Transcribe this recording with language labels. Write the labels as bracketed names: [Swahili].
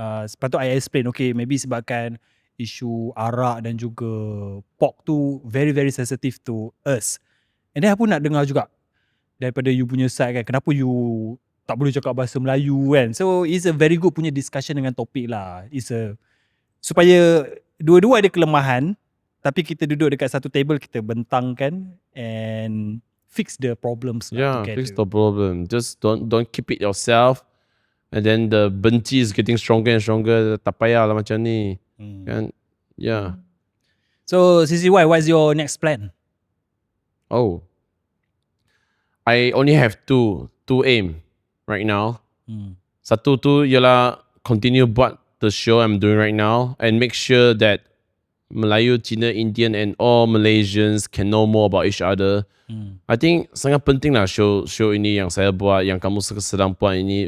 [English] Sepatut I explain, okay, maybe [Malay] sebabkan isu arak dan juga [English] pork tu very very sensitive to us. And then [Malay] aku nak dengar juga daripada you punya side kan, kenapa you tak boleh cakap bahasa Melayu kan. [English] So it's a very good [Malay] punya discussion dengan topik lah. Supaya dua-dua ada kelemahan, tapi kita duduk dekat satu table, kita bentangkan and [English] fix the problems [Malay] lah together. [English] Fix the problem. Just don't keep it yourself, and then the benci is getting stronger and stronger. [Malay] Tak payah lah macam ni. Kan? Yeah. [English] So CCY, what's your next plan? Oh, I only have two aim right now. [Malay] Satu tu ialah [English] continue buat the show I'm doing right now and make sure that Melayu, Cina, Indian and all Malaysians can know more about each other. I think [Malay] sangat penting lah show ini yang saya buat, yang kamu sedang buat ini.